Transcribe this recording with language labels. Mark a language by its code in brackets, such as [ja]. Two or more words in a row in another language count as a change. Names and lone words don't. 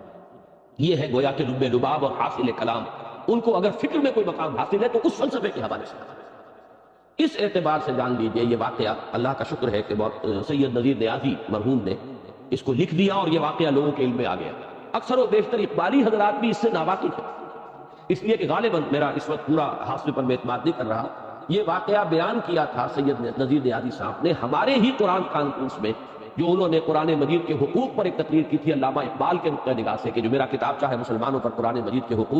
[ur] یہ ہے گویا کہ لب لباب اور حاصل کلام. ان کو اگر فکر میں کوئی مقام حاصل ہے تو اس فلسفے کے حوالے سے. اس اعتبار سے جان لیجئے یہ واقعہ اللہ کا شکر ہے کہ سید نذیر نیازی مرحوم نے اس کو لکھ دیا اور یہ واقعہ لوگوں کے علم میں آ گیا. اکثر و بیشتر اقبالی حضرات بھی اس سے ناواقف ہیں, اس لیے کہ غالباً میرا اس وقت پورا حاصل پر میں اعتماد نہیں کر رہا. یہ واقعہ بیان کیا تھا سید نذیر نیازی صاحب نے ہمارے ہی قرآن کانفرنس میں, جو انہوں نے قرآن مجید کے حقوق پر ایک تقریر کی تھی علامہ اقبال کے نقطہ نگاہ سے, کہ جو میرا کتابچہ ہے مسلمانوں پر قرآن مجید کے حقوق.